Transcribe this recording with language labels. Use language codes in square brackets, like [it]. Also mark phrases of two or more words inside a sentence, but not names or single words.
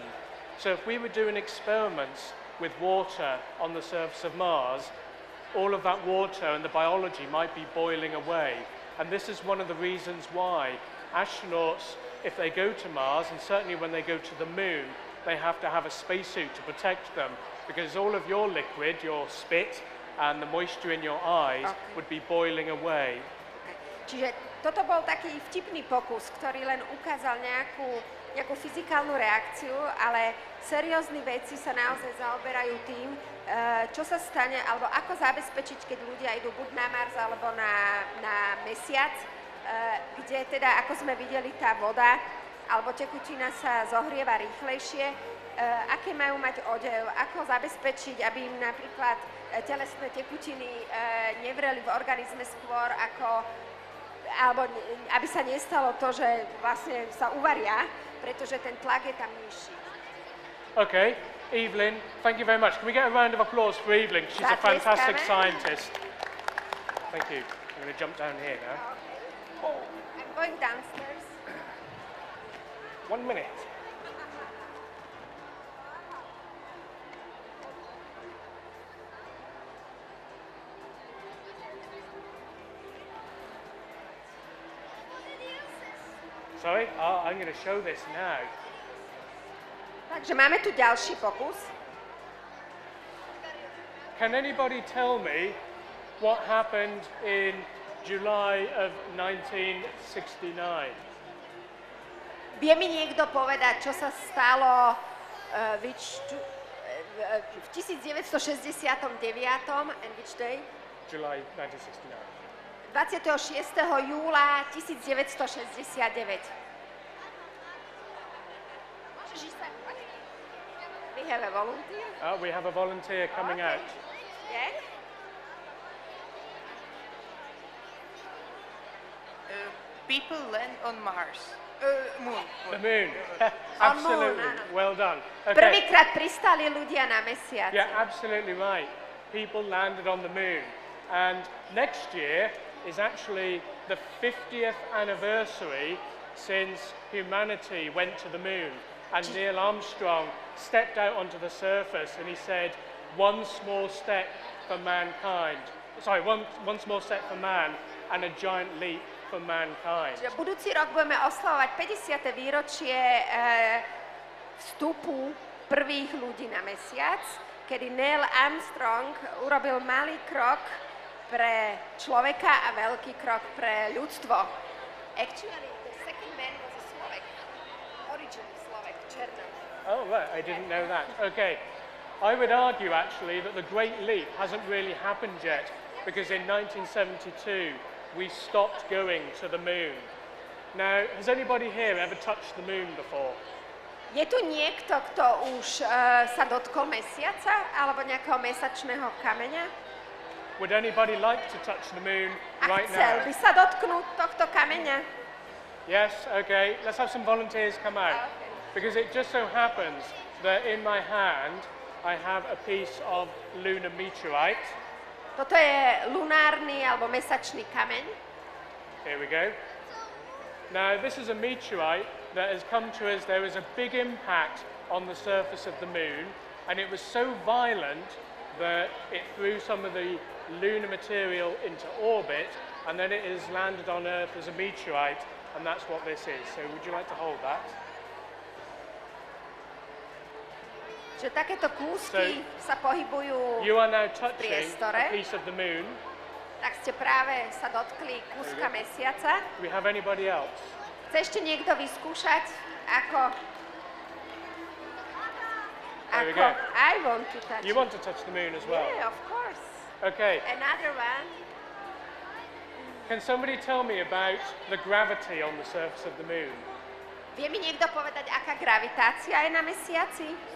[en] So if we were doing experiments with water on the surface of Mars, all of that water and the biology might be boiling away. And this is one of the reasons why astronauts, if they go to Mars, and certainly when they go to the moon, they have to have a spacesuit to protect them, because all of your liquid, your spit, and the moisture in your eyes would be boiling away. [sk] Čiže toto bol taký vtipný pokus, ktorý len ukázal nejakú fyzikálnu reakciu, ale seriózni vedci sa naozaj zaoberajú tým, čo sa stane, alebo ako zabezpečiť, keď ľudia idú buď na Mars, alebo na Mesiac, kde teda, ako sme videli, tá voda alebo tekutina sa zohrieva rýchlejšie, aké majú mať odev, ako zabezpečiť, aby im napríklad telesné tekutiny nevreli v organizme skôr ako alebo aby sa nestalo to, že vlastne sa uvaria, pretože ten tlak je tam nižší. [en] Okay, Evelyn, thank you very much. Can we get a round of applause for Evelyn? She's a fantastic scientist. Thank you. I'm going to jump down here now. Oh, I'm going downstairs. 1 minute. Sorry? I'm going to show this now. [sk] Takže máme tu ďalší pokus. [en] Can anybody tell me what happened in July of 1969? [sk] Vie mi niekto povedať, čo sa stalo v 1969? [en] And which day? July 1969. [sk] 26. júla 1969. [en] We have a volunteer. We have a volunteer coming out. Yeah? People land on Mars. Moon. The moon. Absolutely. moon, no. Well done. Okay. [sk] Prvýkrát pristali ľudia na mesiaci. [en] Yeah, absolutely right. People landed on the moon. And next year is actually the 50th anniversary since humanity went to the moon. And Neil Armstrong stepped out onto the surface and he said, one small step for mankind. Sorry, one small step for man and a giant leap for mankind. [sk] Čiže budúci rok budeme oslavovať 50. výročie vstupu prvých ľudí na mesiac, kedy Neil Armstrong urobil malý krok pre človeka a veľký krok pre ľudstvo. [en] Actually, the second man was a Slovak. Originally Slovak, Černo. Oh, right, I didn't know that. Okay. I would argue, actually, that the Great Leap hasn't really happened yet, because in 1972, we stopped going to the moon. Now, has anybody here ever touched the moon before? [sk] Je tu niekto, kto už sa dotkol mesiaca alebo nejakého mesačného kameňa? [en] Would anybody like to touch the moon [sk] A [en] right [sk] chcel [en] now? [sk] by sa dotknúť tohto kameňa? [en] Yes, okay. Let's have some volunteers come out. Okay. Because it just so happens that in my hand, I have a piece of lunar meteorite. [sk] Toto je lunárny alebo mesačný kameň. [en] Here we go. Now, this is a meteorite that has come to us. There was a big impact on the surface of the moon, and it was so violent that it threw some of the lunar material into orbit, and then it has landed on Earth as a meteorite and that's what this is. So would you like to hold that? [sk] Že takéto kúsky sa pohybujú [en] You are now [sk] v [en] touching [sk] priestore. [en] a piece of the moon. [sk] Tak ste práve sa dotkli kúska mesiaca. [en] Do we have anybody else? [sk] Chce ešte niekto vyskúšať, ako... [en] There we go. I want to touch You want to touch the moon as well? Yeah, of course. Okay. Another one. Can somebody tell me about the gravity on the surface of the moon? [sk] Vie mi niekto povedať, aká gravitácia je na mesiaci?